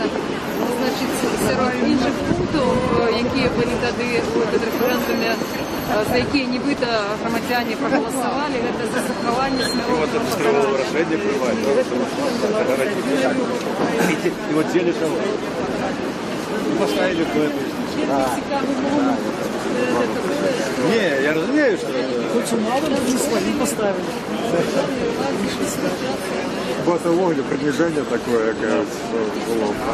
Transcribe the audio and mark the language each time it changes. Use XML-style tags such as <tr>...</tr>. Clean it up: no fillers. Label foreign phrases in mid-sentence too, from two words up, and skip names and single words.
<uk>Значить, серед інших пунктів, які були тоді у референдумі, за які нібито громадяни проголосували, це за заховання смертного покарання.</uk> <ru>И вот взяли кого? И поставили в эту. Не, я разумею, что... Вот ловля, продвижение такое, кажется, было.</ru>